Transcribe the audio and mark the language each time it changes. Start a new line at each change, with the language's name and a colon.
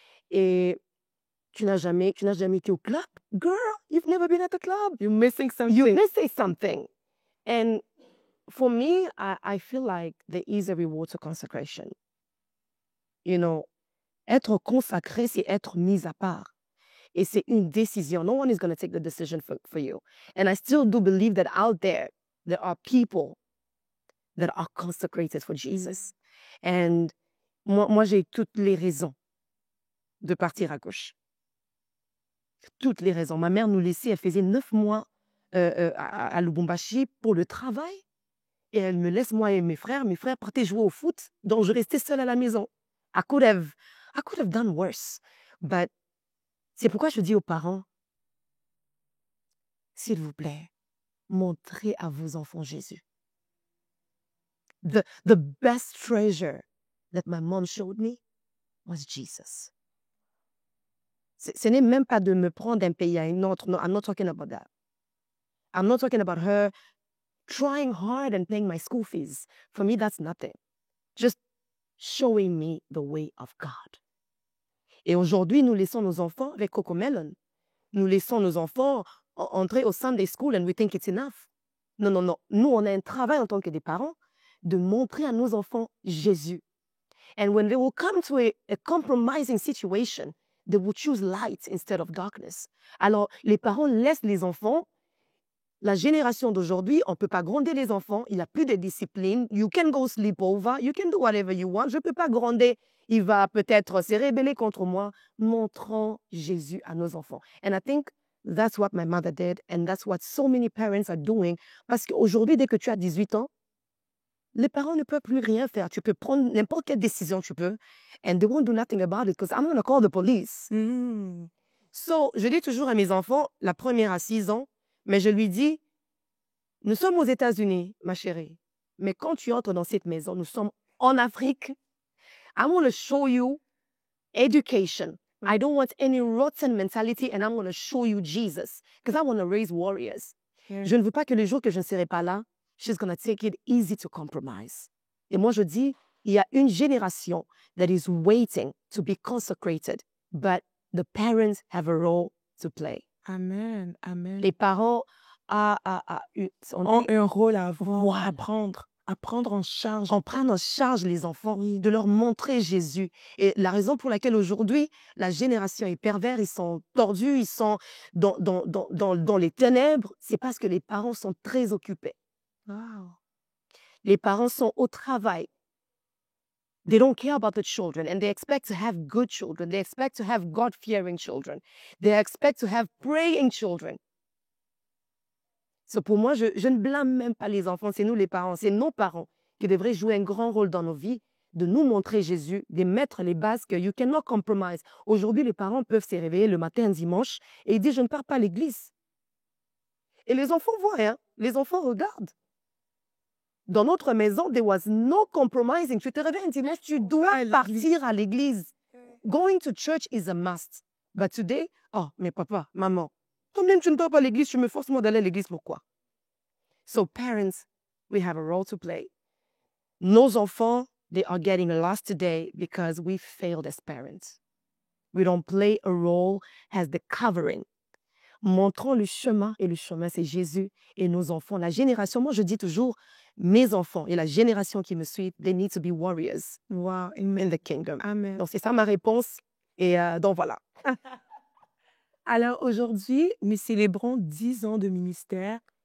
French: Et tu n'as jamais été au club?
English: Girl, you've never been at the club. You're missing something. You're missing something. And for me, I feel like there is a reward to consecration. You know,
French: être consacré, c'est être mis à part. Et c'est une décision.
English: No one is going to take the decision for you. And I still do believe that out there are people that are consecrated for Jesus.
French: And moi j'ai toutes les raisons de partir à gauche. Toutes les raisons. Ma mère nous laissait, elle faisait 9 mois à Lubumbashi pour le travail. Et elle me laisse, moi et mes frères. Mes frères partaient jouer au foot. Donc, je restais seule à la maison.
English: I could have done worse. But
French: c'est pourquoi je dis aux parents, s'il vous plaît, montrez à vos enfants Jésus.
English: The best treasure that my mom showed me was Jesus.
French: Ce n'est même pas de me prendre d'un pays à un autre.
English: No, I'm not talking about that. I'm not talking about her trying hard and paying my school fees. For me, that's nothing. Just showing me the way of God.
French: Et aujourd'hui, nous laissons nos enfants avec Cocomelon. Nous laissons nos enfants entrer au
English: Sunday school and we think it's enough.
French: Non, non, non. Nous, on a un travail en tant que des parents de montrer à nos enfants Jésus.
English: And when they will come to a compromising situation, they will choose light instead of darkness.
French: Alors, les parents laissent les enfants La génération d'aujourd'hui, on ne peut pas gronder les enfants, il n'a plus de discipline.
English: You can go sleep over, you can do whatever you want.
French: Je ne peux pas gronder. Il va peut-être se rébeller contre moi. Montrons Jésus à nos enfants.
English: And I think that's what my mother did, and that's what so many parents are doing.
French: Parce qu'aujourd'hui, dès que tu as 18 ans, les parents ne peuvent plus rien faire. Tu peux prendre n'importe quelle décision tu peux,
English: and they won't do nothing about it because I'm going to call the police.
French: So, je dis toujours à mes enfants, la première à 6 ans, mais je lui dis, nous sommes aux États-Unis, ma chérie, mais quand tu entres dans cette maison, nous sommes en Afrique.
English: I want to show you education. I don't want any rotten mentality, and I'm going to show you Jesus, because I want to raise warriors.
French: Je ne veux pas que le jour que je ne serai pas là,
English: she's going to take it easy to compromise.
French: Et moi, je dis, il y a une génération
English: that is waiting to be consecrated, but the parents have a role to play. Amen. Amen.
French: Les parents ont un rôle à avoir, à prendre en charge. On prend en charge les enfants, de leur montrer Jésus. Et la raison pour laquelle aujourd'hui, la génération est perverse, ils sont tordus, ils sont dans les ténèbres, c'est parce que les parents sont très occupés.
English: Wow.
French: Les parents sont au travail.
English: They don't care about the children, and they expect to have good children. They expect to have God-fearing children. They expect to have praying children.
French: So pour moi, je ne blâme même pas les enfants, c'est nous les parents, c'est nos parents qui devraient jouer un grand rôle dans nos vies, de nous montrer Jésus, de mettre les bases que
English: you cannot compromise.
French: Aujourd'hui, les parents peuvent se réveiller le matin, un dimanche, et ils disent, je ne pars pas à l'église. Et les enfants voient, hein? Les enfants regardent. Dans notre maison,
English: there was no compromising.
French: Tu te réveilles un dimanche, tu dois partir à l'église.
English: Going to church is a must. But today,
French: oh, mais papa, maman, toi-même, tu ne pars pas à l'église, tu me forces moi d'aller à l'église, pourquoi?
English: So parents, we have a role to play.
French: Nos enfants,
English: they are getting lost today because we failed as parents. We don't play a role as the covering.
French: Montrons le chemin, et le chemin, c'est Jésus et nos enfants. La génération, moi, je dis toujours, mes enfants et la génération qui me suit,
English: they need to be warriors. Wow. In the kingdom. Amen.
French: Donc, c'est ça ma réponse. Et donc, voilà. Alors, aujourd'hui, nous célébrons 10 ans de ministère.